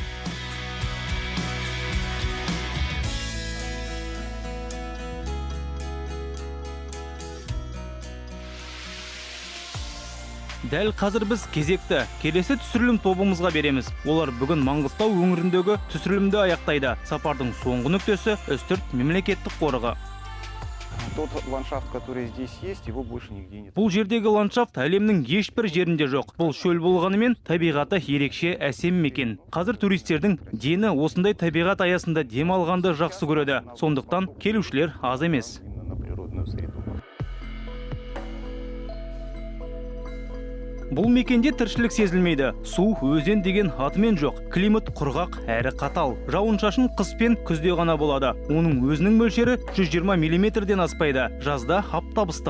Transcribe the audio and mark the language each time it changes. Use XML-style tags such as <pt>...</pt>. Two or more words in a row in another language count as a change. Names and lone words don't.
<kk>Дәл қазір біз кезекті келесі түсірілім тобымызға береміз. Олар бүгін Маңғыстау өңіріндегі түсірілімді аяқтайды. Сапардың соңғы нүктесі Үстірт мемлекеттік қорығы.</kk> <ru>Тот ландшафт, который здесь есть, его больше нигде нет.</ru> <kk>Бұл жердегі ландшафт әлемнің ешбір жерінде жоқ. Бұл шөл болғанымен табиғаты ерекше әсем мекен. Қазір туристердің дені осындай табиғат аясында демалғанды жақсы көреді. Сондықтан келушілер аз емес.</kk> <ru>На природную среду.</ru> <kk>Бұл мекенде тіршілік сезілмейді. Су, өзен деген атымен жоқ. Климат құрғақ әрі қатал. Жауын-шашын қыс пен күзде ғана болады. Оның өзінің мөлшері 120 мм-ден аспайды. Жазда аптап ыстық.</kk>